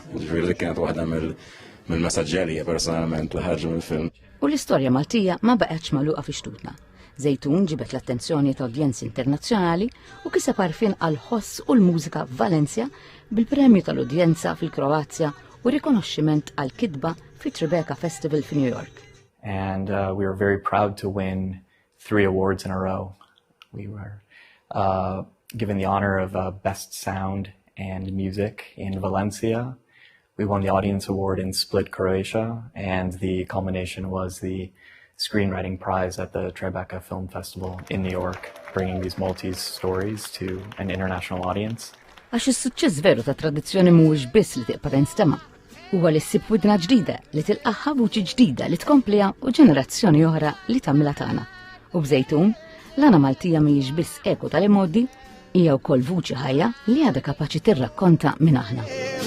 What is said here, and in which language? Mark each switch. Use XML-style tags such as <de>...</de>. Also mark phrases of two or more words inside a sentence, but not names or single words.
<mt>Ġifieri dik kienet waħda mill-messaġġerija personalment li ħarġu mill-film. U l-istorja Maltija ma baqgħetx magħluqa fi xtutna. Żejtun ġibet l-attenzjoni ta' udjenzi internazzjonali u kiseb għarfien għall-ħoss u l-mużika f'Valencia bil-premju tal-udjenza fil-Kroazja u rikonoxximent għall-kitba fi Tribeca Festival fi New York.</mt> <en>And we were very proud to win 3 awards in a row. We were given the honor of Best Sound and Music in Valencia. We won the Audience Award in Split, Croatia, and the culmination was the Screenwriting Prize at the Tribeca Film Festival in New York, bringing these Maltese stories to an international audience.</en> <mt>Għax is-suċċess veru ta' tradizzjoni mhuwiex biss li tiqpa' tinstema', huwa li ssib widna ġdida li tilqaħħa vuċi ġdida li tkompliha u ġenerazzjoni oħra li tagħmilha tagħna. U b'Żejtun, l-għana Maltija mhijiex biss eku tal-imoddi, hija wkoll vuċi ħajja li għadha kapaċi tirrakkonta minn aħna.</mt>